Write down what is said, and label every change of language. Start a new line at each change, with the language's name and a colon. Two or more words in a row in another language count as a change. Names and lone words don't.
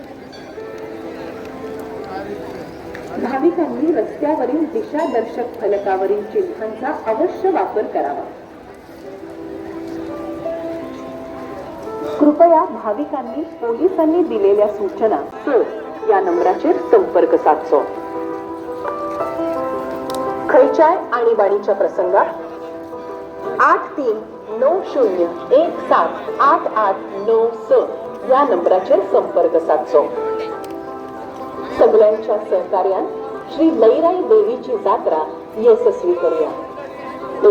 Marathi: भाविकांनी रस्त्यावरील दिशादर्शक फलकावरील चिन्हांचा अवश्य वापर करावा. कृपया भाविकांनी पोलिसांनी दिलेल्या सूचना या
Konkani: नंबराचेर संपर्क साधचो. खंयच्याय आणीबाणीच्या प्रसंगात 8390178896 या नंबराचेर संपर्क साधचो. सगळ्यांच्या सहकार्यान श्री लयराई देवीची जात्रा यशस्वी करूया.